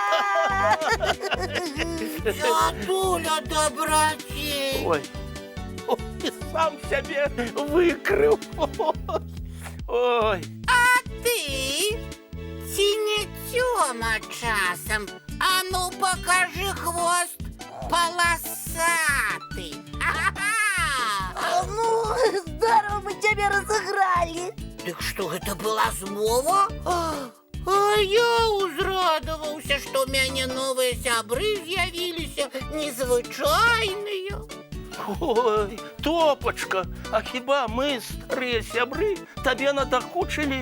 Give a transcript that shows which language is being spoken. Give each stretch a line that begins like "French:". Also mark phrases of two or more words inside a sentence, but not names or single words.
Belarusian: Дзядуля дабрацей. Ой, сам сябе выкрыў. Ой. А ты? Ці не Цёма часам?
Russian: А ну покажи хвост полосатый. Ну, здорово мы тебя разыграли. Так что,
Belarusian: гэта была змова? А я узрадаваўся, што ў мяне новыя сябры з'явіліся, незвычайныя. Ой, Топачка, а хіба мы, старыя сябры, табе надакучылі?